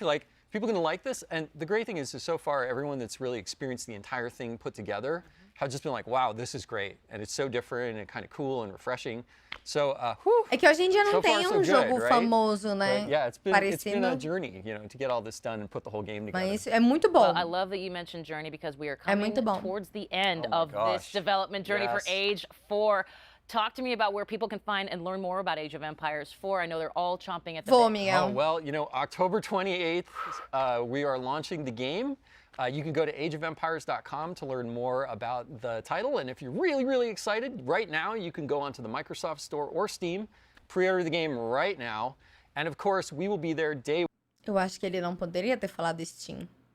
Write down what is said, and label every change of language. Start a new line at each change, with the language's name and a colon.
English: Like, people are going to like this, and the great thing is so far, everyone that's really experienced the entire thing put together have just been like, wow, this is great, and it's so different and kind of cool and refreshing. So,
Portuguese: é que hoje em dia não tem um jogo famoso, né?
English: But yeah, it's been a journey, you know, to get all this done and put the whole game together.
Portuguese: Mas é muito bom.
English: Well, I love that you mentioned Journey because we are coming towards the end of this development journey for Age 4. Talk to me about where people can find and learn more about Age of Empires 4. I know they're all chomping at the bit. Oh, well, you know, October 28th, we are launching the game. You can go to ageofempires.com to learn more about the title. And if you're really, really excited, right now, you can go onto the Microsoft Store or Steam, pre-order the game right now. And of course, we will be there day...
Portuguese: Eu acho que ele não poderia ter falado Steam.